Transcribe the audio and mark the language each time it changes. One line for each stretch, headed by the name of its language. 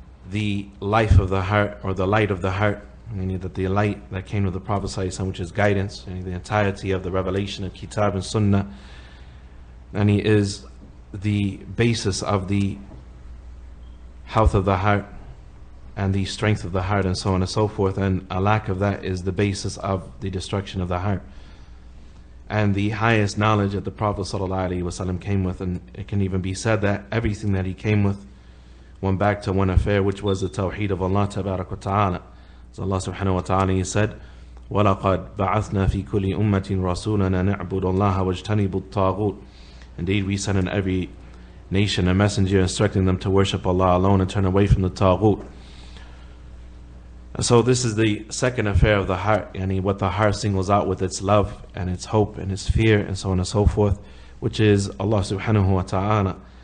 English: the life of the heart, or the light of the heart, meaning that the light that came to the Prophet ﷺ, which is guidance, and the entirety of the revelation of Kitab and Sunnah, and he is the basis of the health of the heart and the strength of the heart, and so on and so forth, and a lack of that is the basis of the destruction of the heart. And the highest knowledge that the Prophet ﷺ came with, and it can even be said that everything that he came with went back to one affair, which was the tawheed of Allah tabarak wa ta'ala. So Allah subhanahu wa ta'ala, he said,
Arabic: وَلَقَدْ بَعَثْنَا فِي كُلِّ أُمَّةٍ رَسُولًا نَعْبُدُ اللَّهَ وَاجْتَنِبُ الطَّاغُوتِ.
English: Indeed, we sent in every nation a messenger instructing them to worship Allah alone and turn away from the taghut. And so this is the second affair of the heart, and what the heart singles out with its love and its hope and its fear and so on and so forth, which is Allah subhanahu wa ta'ala.